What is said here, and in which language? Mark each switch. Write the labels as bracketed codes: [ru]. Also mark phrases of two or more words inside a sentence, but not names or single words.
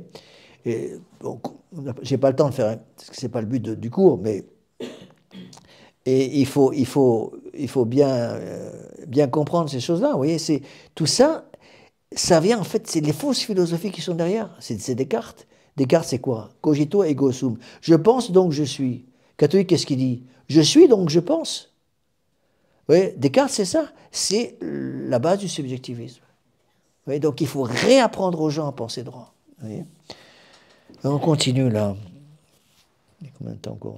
[fr] Et bon, j'ai pas le temps de faire, parce que c'est pas le but du cours, mais et il faut bien comprendre ces choses-là. Vous voyez, c'est tout ça, ça vient en fait, c'est les fausses philosophies qui sont derrière. C'est Descartes. Descartes, c'est quoi? [la] Cogito ergo sum. [fr] Je pense donc je suis. Catholique, qu'est-ce qu'il dit? Je suis donc je pense. Vous voyez, Descartes, c'est ça. C'est la base du subjectivisme. Vous voyez, donc il faut réapprendre aux gens à penser droit. Vous voyez, on continue là. Il y a combien de temps encore?